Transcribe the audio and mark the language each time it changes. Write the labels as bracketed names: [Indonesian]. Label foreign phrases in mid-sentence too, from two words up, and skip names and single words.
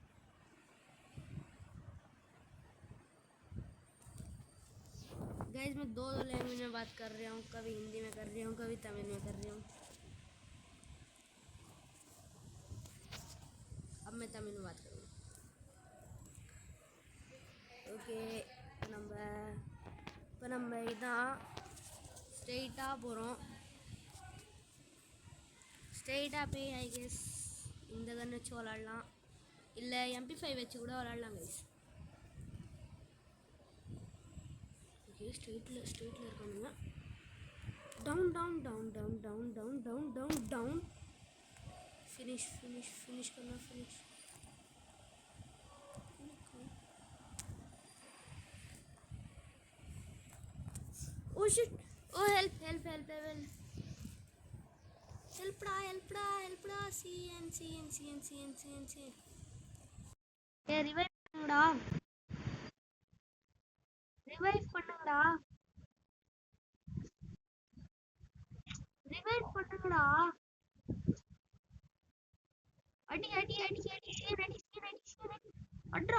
[Hindi] गाइस मैं दो लैंग्वेज में बात कर रहा हूँ. कभी हिंदी में कर रही हूँ, कभी तमिल में कर रही हूँ. अब मैं तमिल में बात करूँगी. [Tamil] ஓகே இப்போ நம்ம இதான் ஸ்ட்ரெயிட்டாக போகிறோம். ஸ்ட்ரெயிட்டாக போய் [English] I guess [Tamil] இந்த கன் வச்சு விளாட்லாம், இல்லை MP5 வச்சு கூட விளாட்லாம் கைஸ். ஓகே ஸ்ட்ரெயிட்டில் இருக்கானுங்க. டவுன். [Hindi] फिनिश करना. [English] Oh shit! Oh help! Help! CN. [Tamil] ஏ ரிவைவ் பண்ணுங்கடா. அடி அட்ரா.